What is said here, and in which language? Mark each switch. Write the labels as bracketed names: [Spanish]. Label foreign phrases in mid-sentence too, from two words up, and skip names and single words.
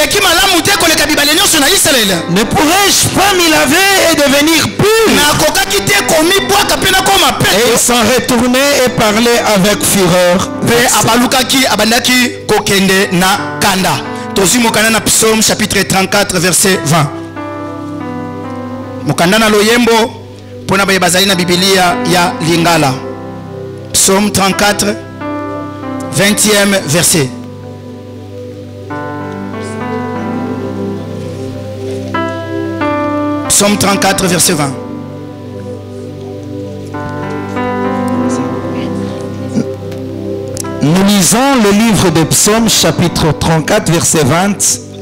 [French] Ne pourrais-je pas m'y laver et devenir pur? Et il s'en retournait et parlait avec fureur. Psaume chapitre 34 verset 20. [Lingala] Mokanda na loyembo pona baye bazali na Biblia ya Lingala. [French] Psaume 34 20e verset. Psaume 34 verset 20. Nous lisons le livre de Psaume chapitre 34 verset 20